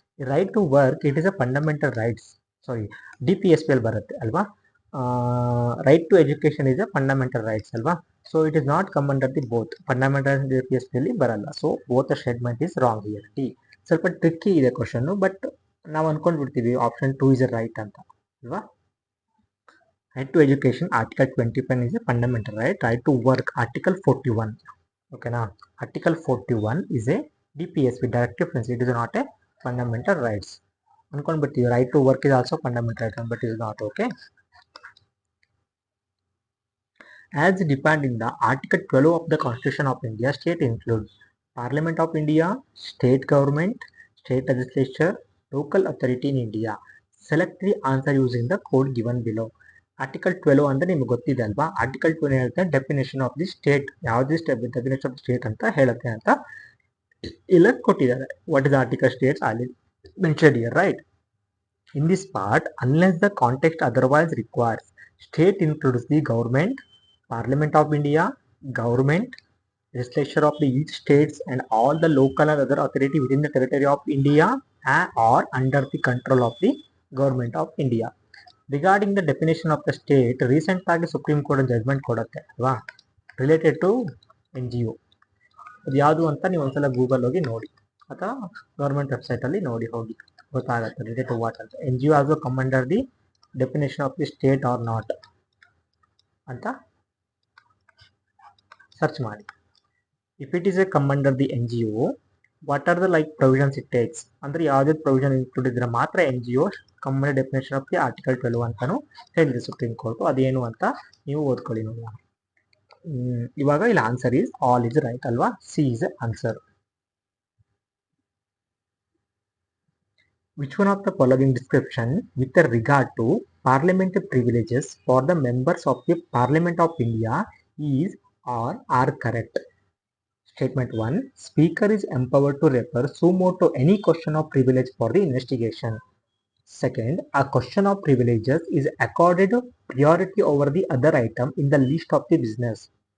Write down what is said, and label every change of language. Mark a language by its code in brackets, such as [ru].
[en] right to work it is a fundamental rights, sorry DPSP [kn] ಅಲ್ಲಿ ಬರುತ್ತೆ ಅಲ್ವಾ. [en] Right to education is a fundamental rights ಅಲ್ವಾ. So it is not come under the both, fundamental DPSP [kn] ಅಲ್ಲಿ ಬರಲ್ಲ. [en] So both statement is wrong here. [kn] D ಸ್ವಲ್ಪ tricky ಇದೆ question, but ನಾವು ಅನ್ಕೊಂಡ್ಬಿಡ್ತೀವಿ option 2 is right ಅಂತ ಅಲ್ವಾ. [en] Right to education, Article 21 is a fundamental right. Right to work, Article 41. Okay, now Article 41 is a DPSP, directive principle. It is not a fundamental rights. But the right to work is also fundamental right, but it is not. Okay. As defined in the Article 12 of the Constitution of India, state includes Parliament of India, state government, state legislature, local authority in India. Select the answer using the code given below. [kn] Article 12 ಅಂದ್ರೆ ನಿಮ್ಗೆ ಗೊತ್ತಿದೆ ಅಲ್ವಾ. Article 12 ಹೇಳುತ್ತೆ [en] definition of the state, [kn] ಯಾವುದೇ definition of state ಅಂತ ಹೇಳುತ್ತೆ ಅಂತ ಇಲ್ಲ ಕೊಟ್ಟಿದ್ದಾರೆ. [en] What is article states ಅಲ್ಲಿ mention here, right. In this part, unless the context otherwise requires, state includes the government, parliament of India, government, legislature of the each states and all the local and other authority within the territory of India or under the control of the government of India. Regarding the definition of the state, [kn] recent ಆಗಿ supreme court judgement ಕೊಡುತ್ತೆ ಅಲ್ವಾ, related to NGO. ಅದು ಯಾವುದು ಅಂತ ನೀವು ಒಂದ್ಸಲ Google ಹೋಗಿ ನೋಡಿ, ಅಥವಾ ಗೌರ್ಮೆಂಟ್ ವೆಬ್ಸೈಟ್ ಅಲ್ಲಿ ನೋಡಿ, ಹೋಗಿ ಗೊತ್ತಾಗುತ್ತೆ ರಿಲೇಟೆಡ್ ಟು ವಾಟ್ ಅಂತ. [en] NGO also come under the definition of the state or not ಅಂತ search ಮಾಡಿ. If it is a come under the NGO, what are the like provisions it takes [kn] ಅಂದ್ರೆ ಯಾವುದೇ provision include ಇದ್ರೆ ಮಾತ್ರ [en] NGO common definition of the article 12 ಅಂತಾನು ಹೇಳಿದೆ supreme court. [kn] ಅದೇನು ಅಂತ ನೀವು ಓದ್ಕೊಳ್ಳಿ ನೋಡಿ. ಇವಾಗ ಇಲ್ಲಿ [en] answer is all is right [kn] ಅಲ್ವಾ. C is answer. [en] Which one of the following description with regard to parliamentary privileges for the members of the parliament of India is are correct? Statement 1. Speaker is empowered to refer sumo to any question of privilege for the investigation. Second, a question of privileges is accorded priority over the other item in the list of the business.